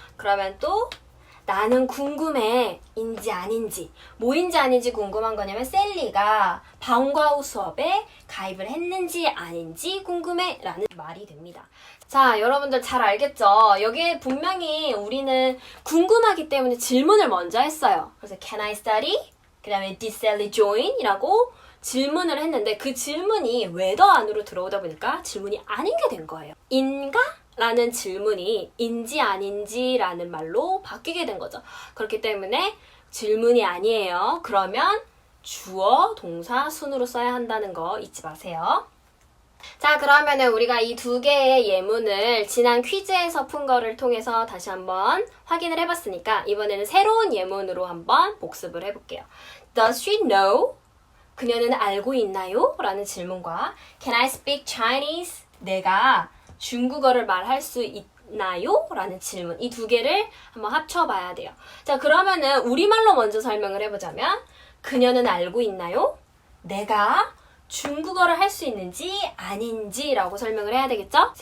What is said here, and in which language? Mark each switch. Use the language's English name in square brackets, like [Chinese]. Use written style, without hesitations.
[Korean] 그러면 또 나는 궁금해 인지 아닌지 뭐인지 아닌지 궁금한 거냐면 셀리가 방과 후 수업에 가입을 했는지 아닌지 궁금해 라는 말이 됩니다. 자, 여러분들 잘 알겠죠? 여기에 분명히 우리는 궁금하기 때문에 질문을 먼저 했어요. 그래서 [English] can I study? [Korean] 그 다음에 [English] did Sally join? [Korean] 이라고 질문을 했는데 그 질문이 whether 안으로 들어오다 보니까 질문이 아닌 게 된 거예요. 인가? 라는 질문이 인지 아닌지 라는 말로 바뀌게 된 거죠. 그렇기 때문에 질문이 아니에요. 그러면 주어, 동사, 순으로 써야 한다는 거 잊지 마세요. 자, 그러면은 우리가 이 두 개의 예문을 지난 퀴즈에서 푼 거를 통해서 다시 한번 확인을 해봤으니까 이번에는 새로운 예문으로 한번 복습을 해볼게요. [English] Does she know? [Korean] 그녀는 알고 있나요? 라는 질문과 [English] Can I speak Chinese? [Korean] 내가 중국어를 말할 수 있나요? 라는 질문. 이 두 개를 한번 합쳐봐야 돼요. 자, 그러면은 우리말로 먼저 설명을 해보자면 그녀는 알고 있나요? 내가 중국어를 할 수 있는지 아닌지 라고 설명을 해야 되겠죠?